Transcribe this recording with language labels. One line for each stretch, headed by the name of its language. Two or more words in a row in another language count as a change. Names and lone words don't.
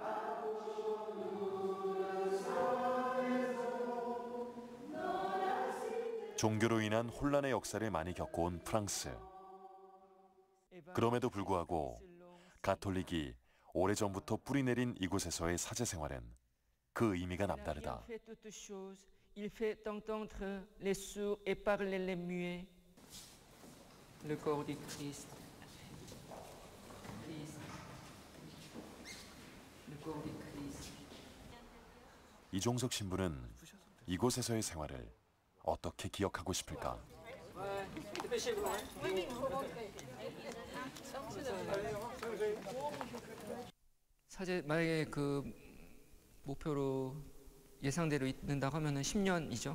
Korean: 종교로 인한 혼란의 역사를 많이 겪어온 프랑스. 그럼에도 불구하고 가톨릭이 오래전부터 뿌리내린 이곳에서의 사제 생활은 그 의미가 남다르다.
French: Il fait entendre les sourds et parler les muets. Le corps du Christ. Le corps du Christ.
Korean: 이종석 신부는 이곳에서의 생활을 어떻게 기억하고 싶을까? 사제 만약에 그 목표로 예상대로 있는다고 하면은 10년이죠.